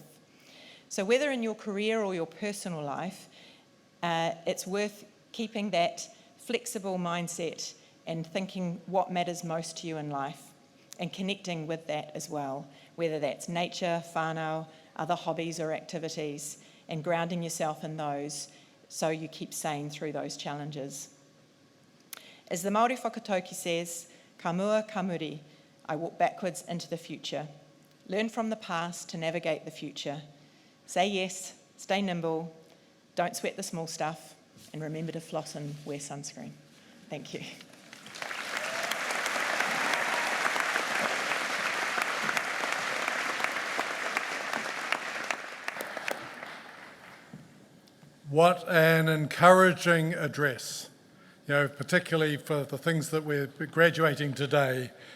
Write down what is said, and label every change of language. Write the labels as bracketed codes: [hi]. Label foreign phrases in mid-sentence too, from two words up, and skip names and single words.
[en] So whether in your career or your personal life, it's worth keeping that flexible mindset and thinking what matters most to you in life and connecting with that as well, whether that's nature, whānau, other hobbies or activities, and grounding yourself in those so you keep sane through those challenges. As the Māori whakatauki says, [mi] ka mua ka muri, [en] I walk backwards into the future. Learn from the past to navigate the future. Say yes, stay nimble, don't sweat the small stuff, and remember to floss and wear sunscreen. Thank you. What an encouraging address, you know, particularly for the things that we're graduating today.